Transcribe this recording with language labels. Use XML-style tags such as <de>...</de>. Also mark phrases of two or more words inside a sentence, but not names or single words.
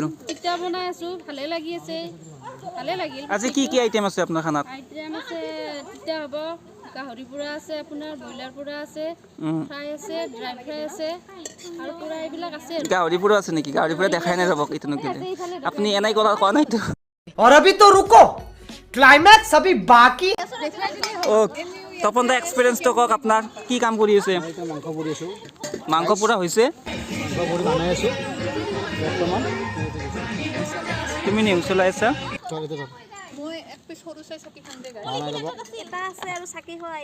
<as>পিঠা বনাই আছোঁ, ভালে লাগি আছে, ভালে লাগিল। আজি কি আইটেম আছে আপোনাৰ খানাত? আইটেম আছে, তিতা হ'ব, গাহৰি পোৰা আছে, আপোনাৰ ব্ৰইলাৰ পোৰা আছে, ফ্ৰাই আছে,</as> <en>dry fry</en> <as>আছে আৰু পোৰা এইবিলাক আছে। গাহৰি পোৰা আছে নেকি? গাহৰি পোৰা দেখাই নাই ৰ'ব ইতিমধ্যে। আপুনি এনেই কোৱা নাইতো।</as> <hi>और अभी तो रुको, क्लाइमैक्स अभी बाकी।</hi> <as>তপন দা এক্সপিৰিয়েঞ্চটো কওক, আপোনাৰ কি কাম কৰি আছে? মাংস পুৰি আছোঁ, মাংস পোৰা হৈছে, মাংস পুৰি বনাই আছোঁ বৰ্তমান। তুমি নিউজ চলাই আছা? এটা আছে আৰু চাকি হয়।</as>